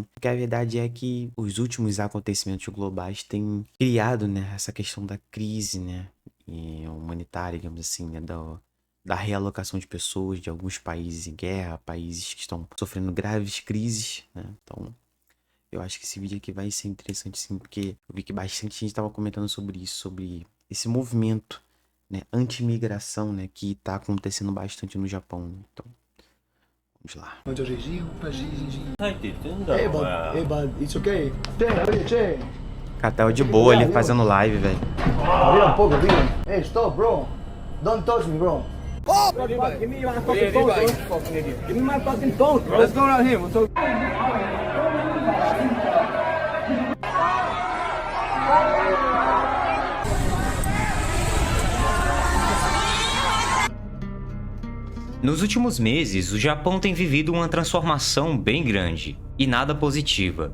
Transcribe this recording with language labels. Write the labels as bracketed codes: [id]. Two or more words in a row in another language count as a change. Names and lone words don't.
[pt] Porque a verdade é que os últimos acontecimentos globais têm criado, né, essa questão da crise, né, humanitária, digamos assim, né, da realocação de pessoas de alguns países em guerra, países que estão sofrendo graves crises, né? Então, eu acho que esse vídeo aqui vai ser interessante sim, porque eu vi que bastante gente estava comentando sobre isso, sobre esse movimento, né, anti-imigração, né, que está acontecendo bastante no Japão, né? Então, vamos lá. [ja] はいって言ってんだろ、お前。 [en] It's okay. Che, [pt] Cara, tava de boa ali fazendo live, velho. [es] arriba un poco, arriba. [en] Hey, stop, bro. Don't touch me, bro. Oh! Give me my fucking phone, bro. Give me my fucking phone, bro. Let's go around here. We'll talk. [pt] Nos últimos meses, o Japão tem vivido uma transformação bem grande e nada positiva.